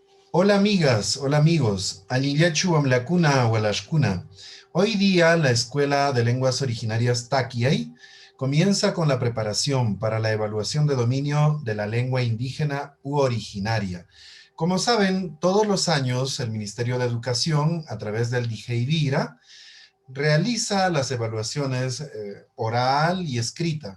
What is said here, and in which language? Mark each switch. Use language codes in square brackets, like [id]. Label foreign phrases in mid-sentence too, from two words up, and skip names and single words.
[es] Hola amigas, hola amigos. [qu] Anillachu amlakuna walashkuna. [es] Hoy día la Escuela de Lenguas Originarias Taquiay comienza con la preparación para la evaluación de dominio de la lengua indígena u originaria. Como saben, todos los años el Ministerio de Educación, a través del DIGEIDIRA, realiza las evaluaciones oral y escrita.